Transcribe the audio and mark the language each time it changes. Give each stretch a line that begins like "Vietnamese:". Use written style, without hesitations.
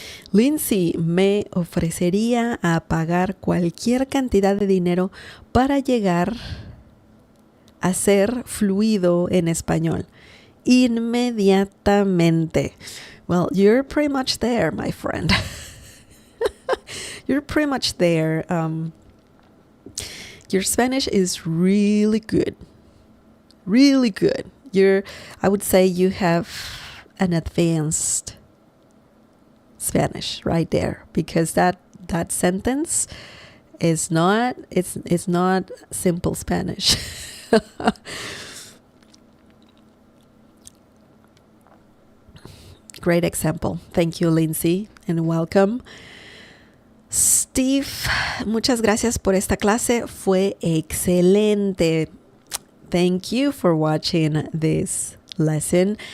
Spanish: Lindsay, me ofrecería a pagar cualquier cantidad de dinero para llegar a ser fluido en español inmediatamente.
English: Well, you're pretty much there, my friend. You're pretty much there. Your Spanish is really good. Really good. I would say you have an advanced Spanish right there, because that sentence is not simple Spanish. Great example. Thank you, Lindsay, and welcome.
Spanish: Steve, muchas gracias por esta clase. Fue excelente.
English: Thank you for watching this lesson.